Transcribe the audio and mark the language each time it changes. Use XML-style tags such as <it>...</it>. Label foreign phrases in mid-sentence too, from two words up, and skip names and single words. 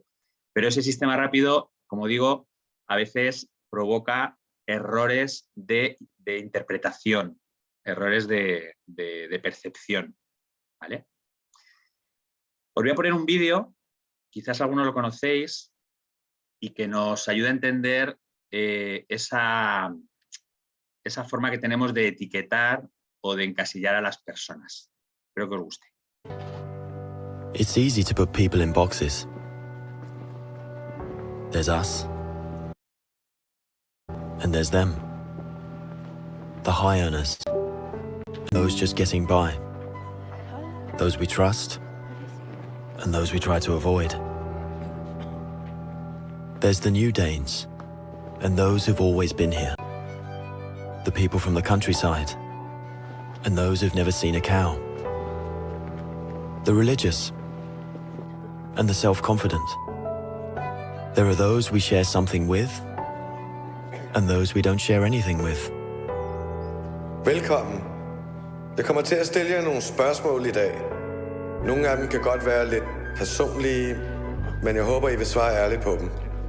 <es>Pero ese sistema rápido, como digo, a veces provoca errores de interpretación, errores de percepción, ¿vale? Os voy a poner un vídeo, quizás algunos lo conocéis, y que nos ayuda a entender esa forma que tenemos de etiquetar o de encasillar a las personas. Espero que os guste.</es> <en>It's easy to put people in boxes. There's us. And there's them. The high earners. Those just getting by. Those we trust. And those we try to avoid. There's the new Danes. And those who've always been here. The people from the countryside. And those who've never seen a cow. The religious. And the self-confident. There are those we share something with, and those we don't share anything with.</en> <da>Velkommen. Jeg kommer til at stille jer nogle spørgsmål i dag. Nogle af dem kan godt være lidt personlige, men jeg håber, I vil svare ærligt på dem.</da>